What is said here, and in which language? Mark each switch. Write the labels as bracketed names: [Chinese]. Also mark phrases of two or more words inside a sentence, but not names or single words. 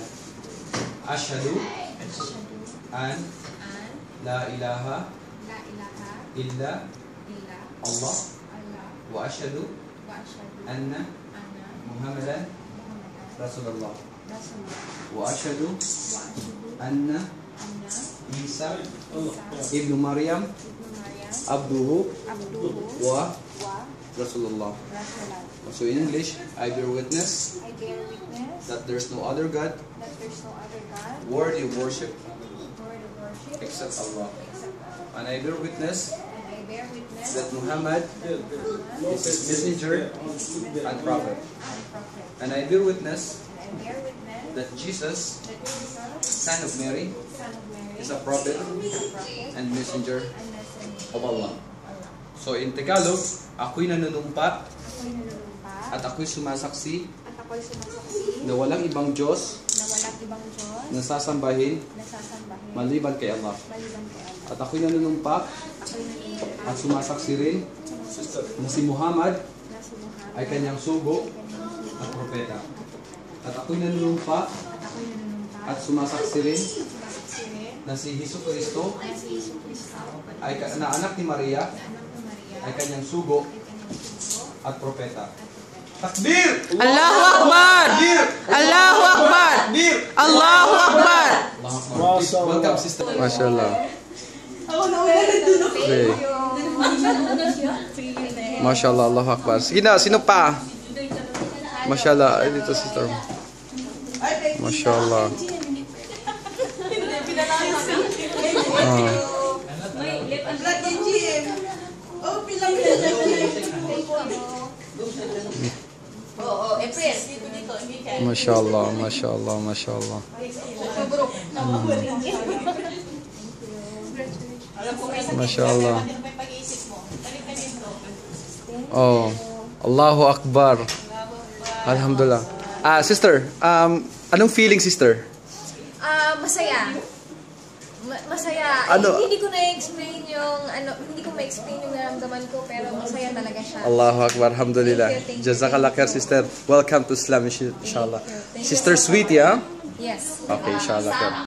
[Arabic] أشهد أن لا إله إلا الله وأشهد أن محمدا رسول الله وأشهد أن عيسى ابن مريم عبده ورسول الله. [English] So in English, I bear witness that there's no other God worthy of worship except Allah. And I bear witness that Muhammad is his messenger and prophet. And I bear witness that Jesus, son of Mary, is a prophet and messenger of Allah. So in Tagalog, [Filipino] ako'y nanunumpa at ako'y sumasaksi na walang ibang Diyos na sasambahin maliban kay Allah. At ako'y nanunumpa at sumasaksi rin na si Muhammad ay kanyang sugo at propeta. At ako'y nanunumpa at sumasaksi rin na si Hesus Kristo ay na anak ni Maria ay kanyang sugo at propeta. [Arabic] Takbir! الله أكبر! الله أكبر! الله أكبر! [English] Welcome, sister. [Arabic] Mashallah. Okay. Mashallah, الله أكبر. [Filipino] Sige na, sino pa? Mashallah. Ay, dito sister. [Arabic] Mashallah. ما شاء الله، ما شاء الله، ما شاء الله. Mashallah. Oh, الله أكبر. Alhamdulillah. [Filipino] Sister, anong feeling, sister? Masaya. Masaya. Ano? Hindi ko na-explain yung hindi ko ma-explain yung naramdaman ko, pero masaya talaga siya. [Arabic] الله أكبر. الحمد لله. جزاك الله خير, sister. [English] Welcome to Islam, inshallah. Sister Sweet, yeah? Yes. Okay, inshallah.